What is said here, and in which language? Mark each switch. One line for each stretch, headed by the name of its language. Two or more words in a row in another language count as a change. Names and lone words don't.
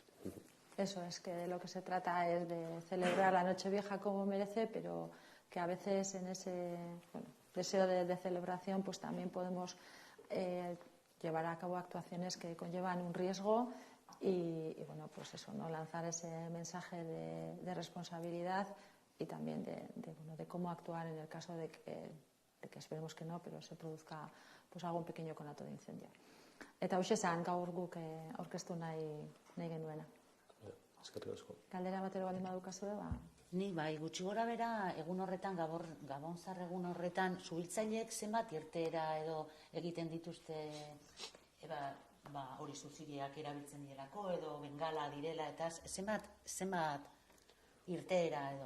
Spanish: Eso es, que de lo que se trata es de celebrar la Nochevieja como merece, pero que a veces en ese deseo de celebración pues también podemos llevar a cabo actuaciones que conllevan un riesgo y pues eso, no lanzar ese mensaje de responsabilidad y también de cómo actuar en el caso de que esperemos que no, pero se produzca pues algún pequeño conato de incendio.
Basque: Eta hoxe zan gaur guk aurkeztu nahi genuena. Eskerrik asko. Galdera batero baldin badukazue, Ni bai, gutxi gora bera, egun horretan, Gabonzar egun horretan, subiltzaileek zenbat irteera edo egiten dituzte, hori zuzileak erabiltzen direlako edo bengala direla, eta zenbat irteera edo?